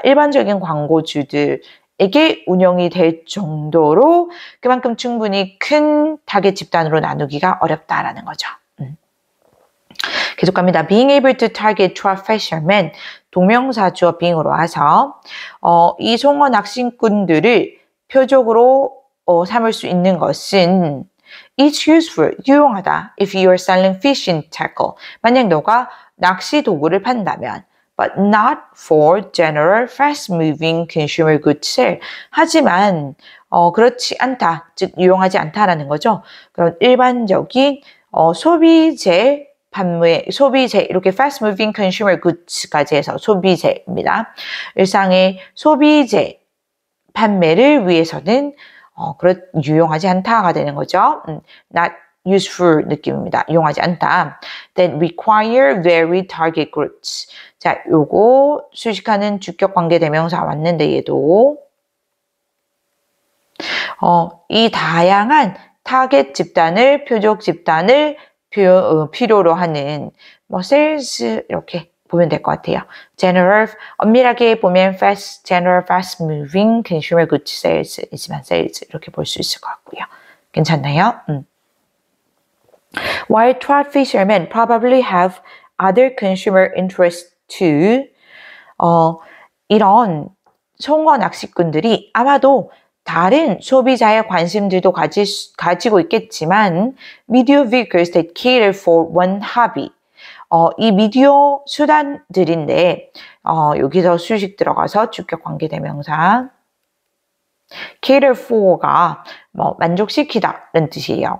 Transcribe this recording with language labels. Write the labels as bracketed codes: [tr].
[ko] 일반적인 광고주들에게 운영이 될 정도로 그만큼 충분히 큰 타겟 집단으로 나누기가 어렵다라는 거죠. 계속 갑니다. [en] Being able to target trap fishermen [ko] 동명사 주어 being으로 와서 이 송어 낚시꾼들을 표적으로 삼을 수 있는 것은 [en] it's useful, [ko] 유용하다. [en] If you are selling fishing tackle [ko] 만약 너가 낚시 도구를 판다면 [en] but not for general fast-moving consumer goods sale. [ko] 하지만 그렇지 않다, 즉 유용하지 않다라는 거죠. 그런 일반적인 소비재 판매, 소비재, 이렇게 [en] fast moving consumer goods [ko] 까지 해서 소비재입니다. 일상의 소비재 판매를 위해서는 유용하지 않다가 되는 거죠. [en] not useful [ko] 느낌입니다. 유용하지 않다. [en] That require very target groups. [ko] 자, 요거 수식하는 주격 관계 대명사 왔는데 얘도 이 다양한 타겟 집단을, 표적 집단을 필요로 하는 sales 이렇게 보면 될 것 같아요. general 엄밀하게 보면 [en] general fast moving consumer goods sales [ko] 이지만 sales 이렇게 볼 수 있을 것 같고요. 괜찮나요? [en] While trout fishermen probably have other consumer interests too. [ko] 이런 송어 낚시꾼들이 아마도 다른 소비자의 관심들도 가지고 있겠지만 [en] media vehicles that cater for one hobby. [ko] 이 미디어 수단들인데 여기서 수식 들어가서 주격 관계대명사 cater for가 만족시키다라는 뜻이에요.